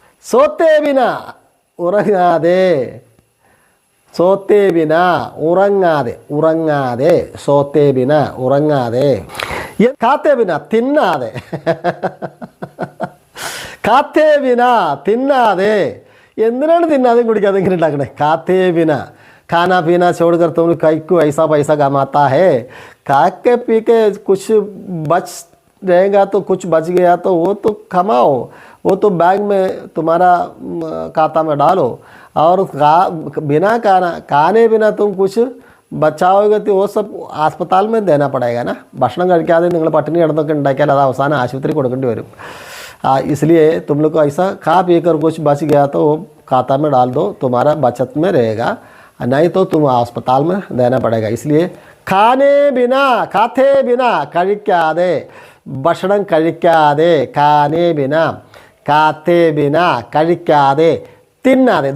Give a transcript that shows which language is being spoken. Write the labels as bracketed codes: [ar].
[hi] സോത്തേ ബിന [ml] ഉറങ്ങാതെ, [hi] സോത്തേ ബിന ഉറങ്ങാതെ, സോത്തേ ബിന ഉറങ്ങാതെ. കാത്തേ ബിന [ml] തിന്നാതെ, [hi] കാത്തേ ബിന തിന്നാതെ. [ml] എന്തിനാണ് തിന്നാതെയും കുടിക്കാതെ ഇങ്ങനെ ഉണ്ടാക്കണേ? [hi] കാത്തേ ബിന खाना पीना छोड़कर तुम कई को ऐसा पैसा कमाता है, खा के पी के कुछ बच रहेगा तो कुछ बच गया तो वो तो कमाओ, वो तो बैंक में तुम्हारा खाता में डालो, और बिना खाने बिना तुम कुछ बचाओगे तो वो सब अस्पताल में देना पड़ेगा ना. [ml] ഭക്ഷണം കഴിക്കാതെ നിങ്ങൾ പട്ടിണി കിടന്നൊക്കെ ഉണ്ടാക്കിയാൽ അത് അവസാനം ആശുപത്രി കൊടുക്കേണ്ടി വരും. [hi] इसलिए तुम लोग को ऐसा खा पी कर कुछ बच गया तो वो खाता में डाल दो, तुम्हारा बचत में रहेगा, नहीं तो तुम अस्पताल में देना पड़ेगा. इसलिए खाते बिना [ml] കഴിക്കാതെ, ഭക്ഷണം കഴിക്കാതെ, [hi] खाने बिना खाते बिना [ml] കഴിക്കാതെ, തിന്നാതെ.